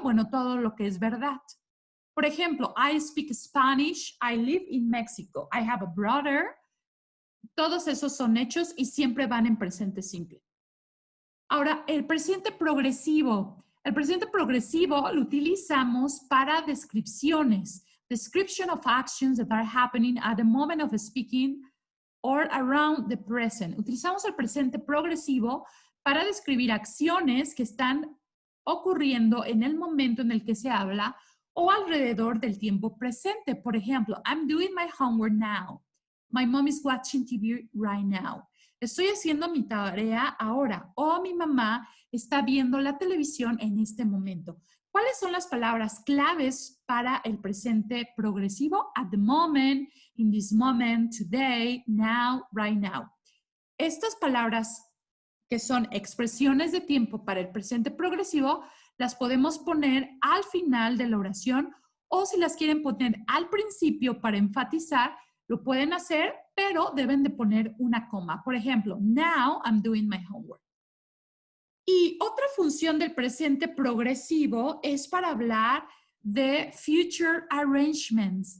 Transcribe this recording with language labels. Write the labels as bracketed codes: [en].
[es] Bueno, todo lo que es verdad. Por ejemplo, [en] I speak Spanish. I live in Mexico. I have a brother. [es] Todos esos son hechos y siempre van en presente simple. Ahora, el presente progresivo. El presente progresivo lo utilizamos para descripciones. [en] Description of actions that are happening at the moment of speaking or around the present. [es] Utilizamos el presente progresivo para describir acciones que están ocurriendo en el momento en el que se habla o alrededor del tiempo presente. Por ejemplo, [en] I'm doing my homework now. My mom is watching TV right now. [es] Estoy haciendo mi tarea ahora o mi mamá está viendo la televisión en este momento. ¿Cuáles son las palabras claves para el presente progresivo? [en] At the moment, in this moment, today, now, right now. [es] Estas palabras que son expresiones de tiempo para el presente progresivo, las podemos poner al final de la oración o si las quieren poner al principio para enfatizar, lo pueden hacer, pero deben de poner una coma. Por ejemplo, [en] now I'm doing my homework. [es] Y otra función del presente progresivo es para hablar de [en] future arrangements.